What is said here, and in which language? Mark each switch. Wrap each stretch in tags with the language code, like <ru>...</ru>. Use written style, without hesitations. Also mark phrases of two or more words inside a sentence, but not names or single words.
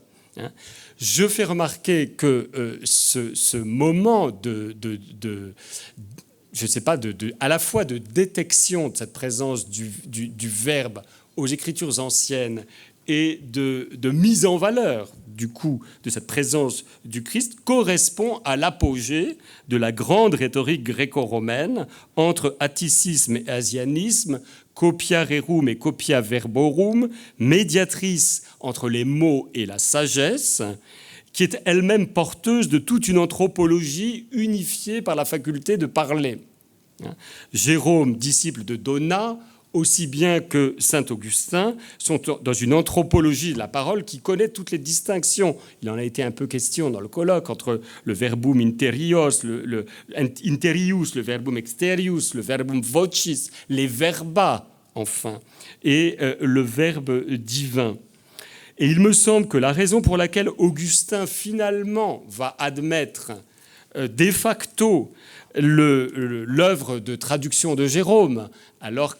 <fr>Je fais remarquer que ce moment je sais pas, à la fois de détection de cette présence du Verbe aux Écritures anciennes et de mise en valeur, du coup, de cette présence du Christ, correspond à l'apogée de la grande rhétorique gréco-romaine entre atticisme et asianisme,</fr> <la>copia rerum et copia verborum,</la> <fr>médiatrice entre les mots et la sagesse, qui est elle-même porteuse de toute une anthropologie unifiée par la faculté de parler. Jérôme, disciple de Donat, aussi bien que saint Augustin, sont dans une anthropologie de la parole qui connaît toutes les distinctions. Il en a été un peu question dans le colloque entre le</fr> <la>verbum interius,</la> <fr>le</fr> <la>verbum exterius,</la> <fr>le</fr> <la>verbum vocis,</la> <fr>les verba, enfin, et le verbe divin. Et il me semble que la raison pour laquelle Augustin, finalement, va admettre</fr> <la>de facto</la> <fr>l'œuvre de traduction de Jérôme, alors</fr>